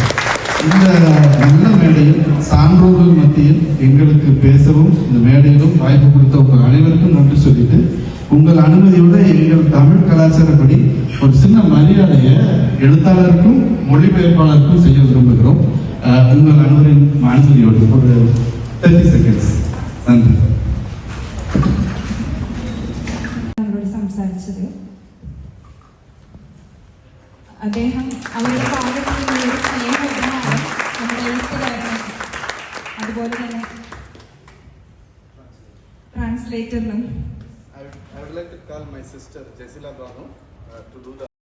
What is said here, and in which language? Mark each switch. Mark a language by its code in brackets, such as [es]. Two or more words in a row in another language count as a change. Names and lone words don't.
[ta] இந்த நல்ல மேடையில் சான்றோர்கள் மத்தியில் எங்களுக்கு பேசவும் இந்த மேடையிலும் வாய்ப்பு கொடுத்த உங்கள் அனைவருக்கும் நன்றி சொல்லிட்டு, உங்கள் அனுமதியோட எங்கள் தமிழ் கலாச்சாரப்படி ஒரு சின்ன மரியாதையை எழுத்தாளருக்கும் மொழிபெயர்ப்பாளருக்கும் செய்ய விரும்புகிறோம். உங்கள் அனைவரின் அனுமதியோடு ஒரு 30 செகண்ட்ஸ். நன்றி. [ml] സംസാരിച്ചത് അദ്ദേഹം അവരുടെ ഭാഗത്ത് നിന്നൊരു സ്നേഹമാണ് നമ്മുടെ എഴുത്തുകാരനും അതുപോലെ തന്നെ ട്രാൻസ്ലേറ്ററിനും. [en] I would like to call my sister Jesila Banu to do the